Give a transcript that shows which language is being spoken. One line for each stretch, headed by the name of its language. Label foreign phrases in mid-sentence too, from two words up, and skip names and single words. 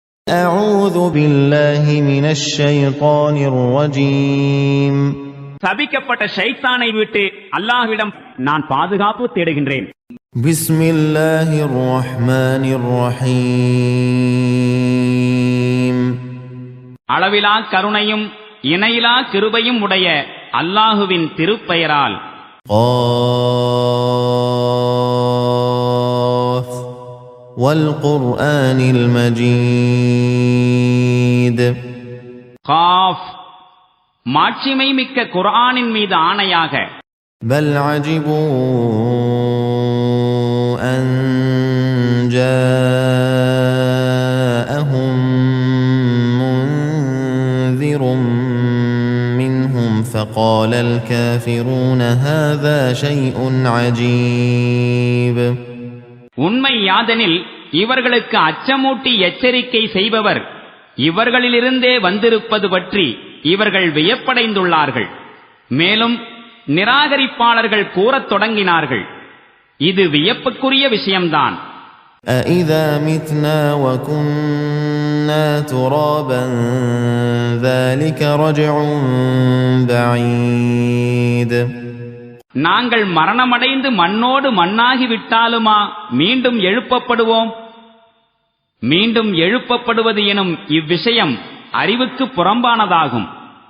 Arabic: أعوذ بالله من الشيطان الرجيم.
Tamil: சபிக்கப்பட்ட ஷைத்தானை விட்டு அல்லாஹ்விடம் நான் பாதுகாப்பு தேடுகின்றேன்.
Arabic: بسم الله الرحمن الرحيم.
Tamil: அளவிலா கருணையும் இணையிலா கிருபையும் உடைய அல்லாஹுவின் திருப்பெயரால்.
Arabic: قاف والقرآن المجيد.
Tamil: காஃப் மாட்சிமை மிக்க குர்ஆனின் மீது ஆணையாக.
Arabic: بل عجبوا أن جاءهم منذر منهم فقال الكافرون هذا شيء عجيب.
Tamil: உண்மை யாதெனில் இவர்களுக்கு அச்சமூட்டி எச்சரிக்கை செய்பவர் இவர்களிலிருந்தே வந்திருப்பது பற்றி இவர்கள் வியப்படைந்துள்ளார்கள். மேலும் நிராகரிப்பாளர்கள் கூறத் தொடங்கினார்கள், இது வியப்புக்குரிய விஷயம்தான்.
Arabic: أَإِذَا مِتْنَا وَكُنَّا تُرَابًا ذَلِكَ رَجْعٌ بَعِيدٌ.
Tamil: நாங்கள் மரணமடைந்து மண்ணோடு மண்ணாகிவிட்டாலுமா மீண்டும் எழுப்பப்படுவோம்? மீண்டும் எழுப்பப்படுவது எனும் இவ்விஷயம் அறிவுக்கு புறம்பானதாகும்.